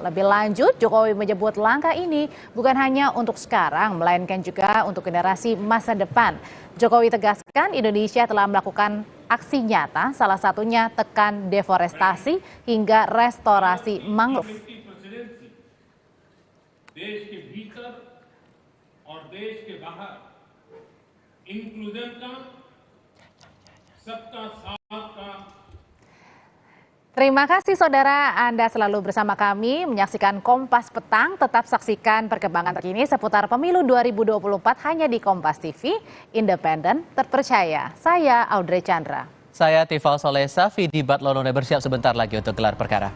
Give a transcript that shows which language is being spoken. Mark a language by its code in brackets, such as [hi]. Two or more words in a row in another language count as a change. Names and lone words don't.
[id] Lebih lanjut, Jokowi menyebut langkah ini bukan hanya untuk sekarang, melainkan juga untuk generasi masa depan. Jokowi tegaskan Indonesia telah melakukan aksi nyata, salah satunya tekan deforestasi hingga restorasi mangrove. [hi] देश के भीतर और देश के बाहर इंक्लूजन का, सबका साथ का. [id] Terima kasih saudara, Anda selalu bersama kami menyaksikan Kompas Petang. Tetap saksikan perkembangan terkini seputar pemilu 2024 hanya di Kompas TV, independen, terpercaya. Saya Audrey Chandra. Saya Tifal Soleh Safi di Batlonone bersiap sebentar lagi untuk gelar perkara.